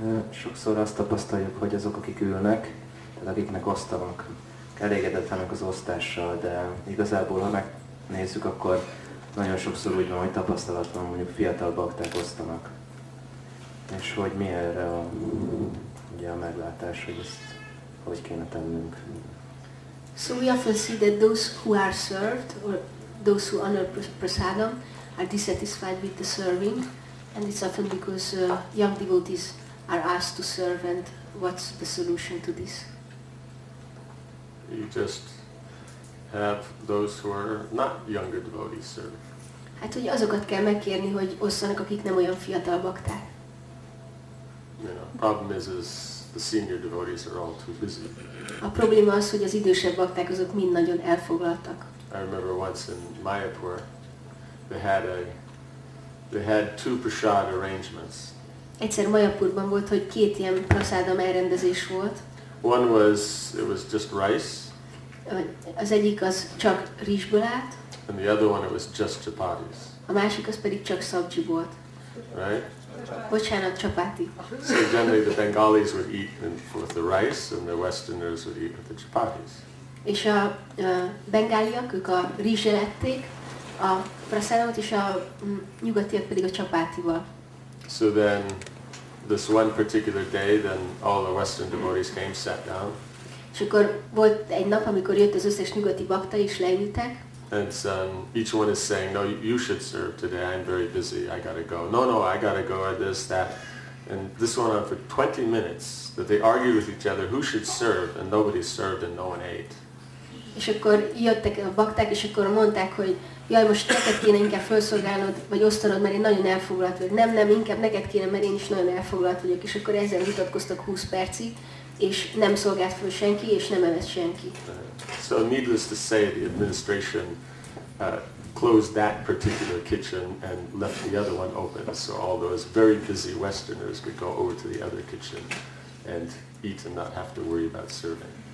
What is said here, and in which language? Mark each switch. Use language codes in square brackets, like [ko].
[hu] Sokszor azt tapasztaljuk, hogy azok, akik ülnek, tehát akiknek osztanak, elégedetlenek az osztással, de igazából, ha megnézzük, akkor nagyon sokszor úgy van, hogy tapasztalatlan mondjuk fiatal bakták osztanak. És hogy mi erre ugye a meglátás, hogy ezt hogy kéne tennünk. [en] So we often see that those who are served, or those who honor prasadam, are dissatisfied with the serving, and it's often because young devotees are asked to serve, and what's the solution to this? You just have those who are not younger devotees serve. [hu] Hát, hogy azokat kell megkérni, hogy osszanak, akik nem olyan fiatal bakták. [en] You know, problem is the senior devotees are all too busy. [hu] A probléma az, hogy az idősebb bakták azok mind nagyon elfoglaltak. [en] I remember once in Mayapur, they had two prasad arrangements. [hu] Egyszer Mayapurban volt, hogy két ilyen prasadam elrendezés volt. [en] One was, it was just rice, [hu] Az egyik az csak rizsből állt, [en] and the other one it was just chapatis, [hu] a másik az pedig csak szabcsi volt. [en] right? [hu] Bocsánat, csapáti. [en] So generally the Bengalis would eat with the rice, and the Westerners would eat with the chapatis. [hu] És a bengáliak, ők a rizssel ették a prasadamot, és a nyugatiak pedig a csapátival. [en] So then, this one particular day, then all the Western devotees came, sat down, [hu] És akkor volt egy nap, amikor jött az összes nyugati bakta, és leültek, [en] and each one is saying, no, you should serve today, I'm very busy, I gotta go. No, I gotta go, or this, that. And this went on for 20 minutes, that they argued with each other who should serve, and nobody served and no one ate. [hu] és akkor jöttek a bakták, és akkor mondták, hogy jaj, most neked kéne inkább felszolgálnod, vagy osztanod, mert én nagyon elfoglalt vagyok. Nem, inkább neked kéne, mert én is nagyon elfoglalt vagyok. És akkor ezzel vitatkoztak 20 percig, és nem szolgált föl senki, és nem evett senki. [en] So needless to say, the administration closed that particular kitchen and left the other one open, so all those very busy Westerners could go over to the other kitchen and eat and not have to worry about serving.